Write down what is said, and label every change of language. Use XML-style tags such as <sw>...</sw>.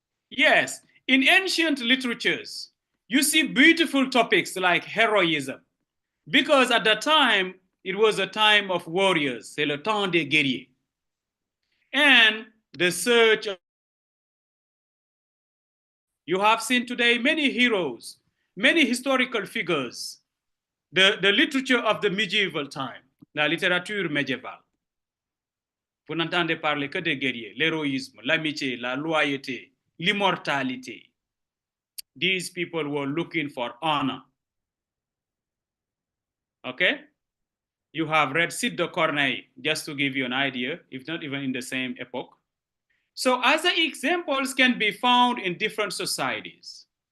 <en>Yes, in ancient literatures, you see beautiful topics like heroism, because at the time, it was a time of warriors,</en> <fr>c'est le temps des guerriers.</fr> <en>And the search of. You have seen today many heroes, many historical figures, the literature of the medieval time,</en> <fr>la littérature médiévale. Vous n'entendez parler que des guerriers, l'héroïsme, l'amitié, la loyauté, l'immortalité.</fr> <en>These people were looking for honor. Okay? You have read Cid de Corneille, just to give you an idea, if not even in the same epoch. So other examples can be found in different societies.</en>